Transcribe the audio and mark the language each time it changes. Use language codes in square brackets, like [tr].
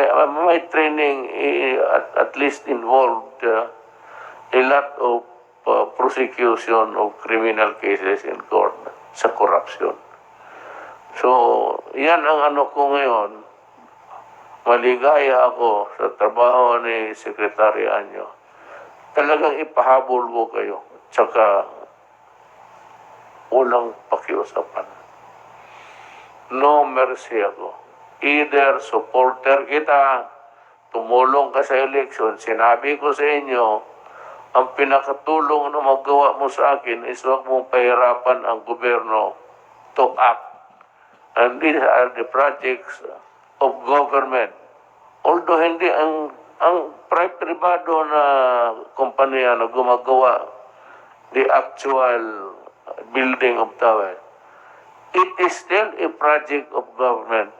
[en] My training at least involved a lot of prosecution of criminal cases in court sa corruption. [tl] So, yan ang ano ko ngayon. Maligaya ako sa trabaho ni Secretary Anyo. Talagang ipahabol ko kayo. Tsaka, walang pakiusapan. [en] No mercy [tl] ako. Either supporter kita, tumulong ka sa eleksyon, sinabi ko sa inyo, ang pinakatulong na magawa mo sa akin is huwag mong pahirapan ang gobyerno [en] to act. And these are the projects of government. Although [tl] hindi ang privado na kumpanya na gumagawa [en] the actual building of tower, it is still a project of government.